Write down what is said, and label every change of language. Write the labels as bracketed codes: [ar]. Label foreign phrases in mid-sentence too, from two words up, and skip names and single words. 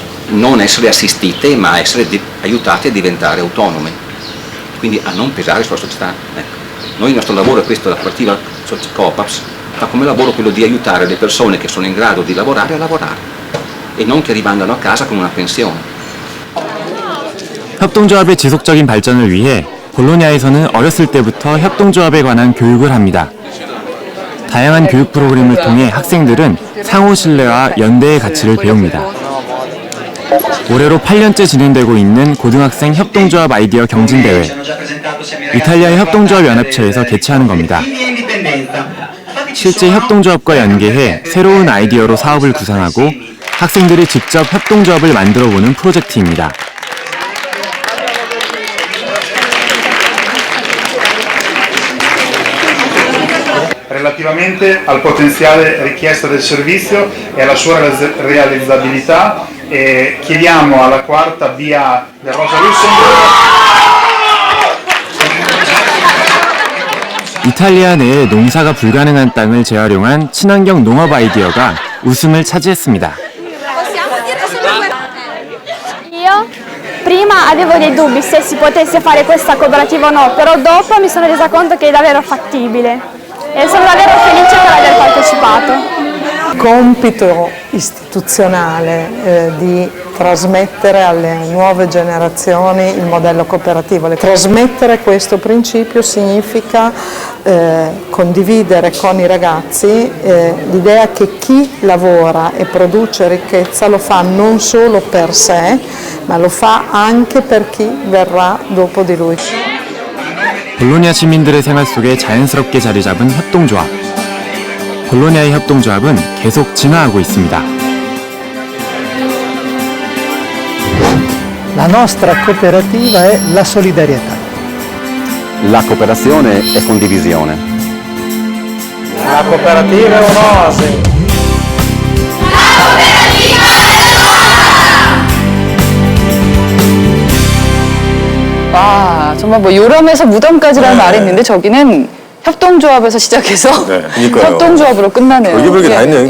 [it] Non essere assistite, ma essere aiutate a diventare autonome, quindi a non pesare sulla società. Ecco. Noi il nostro lavoro è questo, la cooperativa Copaps fa come lavoro quello di aiutare le persone che sono in grado di lavorare a lavorare e non che rimandano a casa con una pensione. [ko] 협동조합의 지속적인 발전을 위해 볼로냐에서는 어렸을 때부터 협동조합에 관한 교육을 합니다. 다양한 교육 프로그램을 통해 학생들은 상호 신뢰와 연대의 가치를 배웁니다. 올해로 8년째 진행되고 있는 고등학생 협동조합 아이디어 경진대회. 이탈리아의 협동조합 연합체에서 개최하는 겁니다. 실제 협동조합과 연계해 새로운 아이디어로 사업을 구상하고 학생들이 직접 협동조합을 만들어보는 프로젝트입니다. [it] Relativamente al potenziale richiesto del servizio e alla sua realizzabilità, chiediamo alla quarta via del Rosa Luxemburg. [ko] 이탈리아 내에 농사가 불가능한 땅을 재활용한 친환경 농업 아이디어가 우승을 차지했습니다. [it] Io prima avevo dei dubbi se si potesse fare questa cooperativa o no, però dopo mi sono resa conto che è davvero fattibile e sono davvero felice per aver partecipato. compito istituzionale di trasmettere alle nuove generazioni il modello cooperativo. Trasmettere questo principio significa condividere con i ragazzi l'idea che chi lavora e produce ricchezza lo fa non solo per sé, ma lo fa anche per chi verrà dopo di lui. [ko] 볼로냐 시민들의 생활 속에 자연스럽게 자리 잡은 협동조합. 볼로냐의 협동조합은 계속 진화하고 있습니다. [it] La nostra cooperativa è la solidarietà. La cooperazione è condivisione. La cooperativa è un'oasi. [ko] 와, 정말 뭐 요람에서 무덤까지라는 말이 있는데 저기는 협동조합에서 시작해서 그러니까요. 협동조합으로 끝나네요. 별게 다 있네요.